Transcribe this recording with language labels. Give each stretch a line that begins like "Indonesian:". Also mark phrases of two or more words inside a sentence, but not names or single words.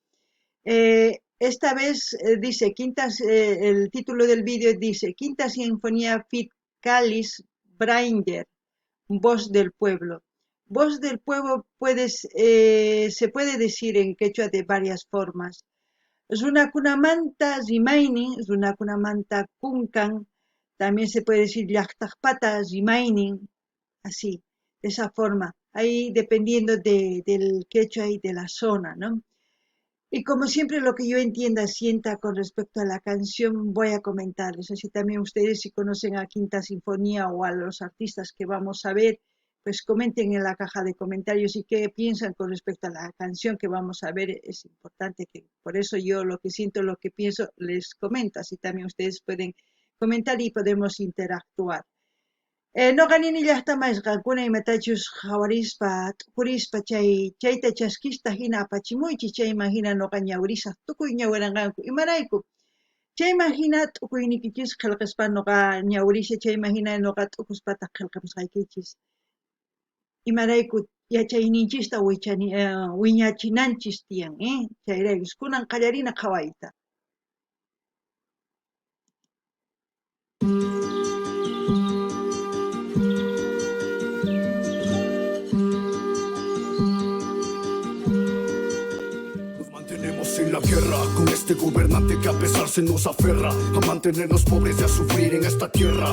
Spanish: Esta vez dice, el título del vídeo dice, Quinta Sinfonía Fit Calis Brander, Voz del Pueblo. Voz del Pueblo se puede decir en quechua de varias formas.
Quechua: Runakunamanta rimaynin, runakunamanta kunkan,
Spanish: también se puede decir
Quechua: llaqtaqpata rimaynin,
Spanish: así, de esa forma, ahí dependiendo del quechua y de la zona, ¿no? Y como siempre lo que yo entienda, sienta con respecto a la canción, voy a comentarles. Así también ustedes, si conocen a Quinta Sinfonía o a los artistas que vamos a ver, pues comenten en la caja de comentarios y qué piensan con respecto a la canción que vamos a ver. Es importante que por eso yo lo que siento, lo que pienso, les comento. Así también ustedes pueden comentar y podemos interactuar.
Quechua: No ganini llaqtamasqa kunay imatachus hawarispa t'uqurispa chayta chaskista hina apachimuychis chayman hina noqa ñawirisaq tukuy ñawiranqanku imarayku chayman hina t'uquynikichis qillqaspa noqa ñawirisha chayman hina noqa t'uquspata qillqamusqaykichis imarayku yachayninchista wiñachinanchis tiyan chayraykus kunan qallarina qhawayta.
Spanish: En la guerra con este gobernante que a pesar se nos aferra a mantenernos pobres y a sufrir en esta tierra.